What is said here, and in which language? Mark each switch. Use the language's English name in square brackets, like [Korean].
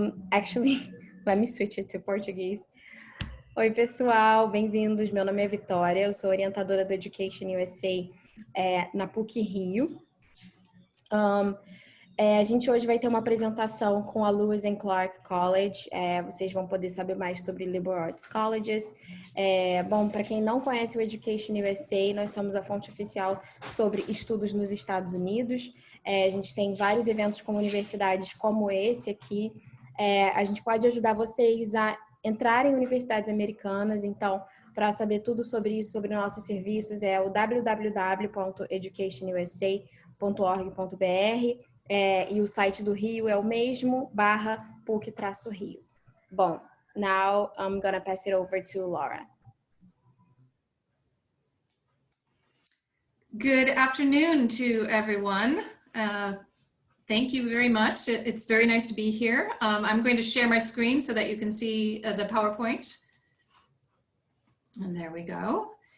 [English] Actually, let me switch it to Portuguese. [Portuguese] Oi pessoal, bem-vindos. Meu nome é Vitória, eu sou orientadora do EducationUSA na PUC Rio. A gente hoje vai ter uma apresentação com a Lewis and Clark College. Vocês vão poder saber mais sobre Liberal Arts Colleges. Bom, para quem não conhece o EducationUSA, nós somos a fonte oficial sobre estudos nos Estados Unidos. A gente tem vários eventos com universidades como esse aqui. A gente pode ajudar vocês a entrar em universidades americanas. Então, para saber tudo sobre isso, sobre nossos serviços, é o www.educationusa.org.br. E o site do Rio é o mesmo, /PUC-Rio. [English] Bom, now I'm gonna pass it over to Laura. Good afternoon to everyone. Thank you very much. It's very nice to be here. I'm going to share my screen so that you can see the PowerPoint. And there we go.